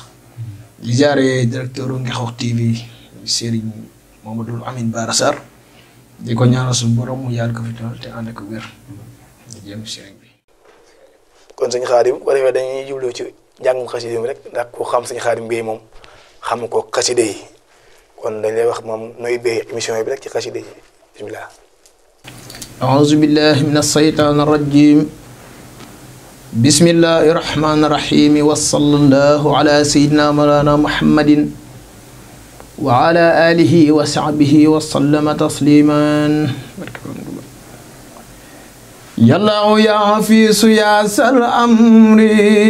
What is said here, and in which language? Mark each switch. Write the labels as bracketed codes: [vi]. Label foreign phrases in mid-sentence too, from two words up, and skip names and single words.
[wo] di ziare directeur Ngekokh TV Serigne Mamadou Amine Bara Sarr di ko ñaanal suñu borom mu yàlla ko fi lool te ànd ko wér. di jëm Serigne bi. kon sëñ Khadim bu defee dañuy jublu ci njàngum xasida rek ndax ku xam sëñ Khadim Gueye moom xam ko xasida yi kon dañ lay wax moom nooy bee émission bi rek ci xasida yi bismillah. [ar] أعوذ بالله من الشيطان الرجيم بسم الله الرحمن الرحيم وصلى الله على سيدنا مولانا محمد وعلى آله وصحبه وسلم تسليما يا الله يا حفيظ يا سر أمري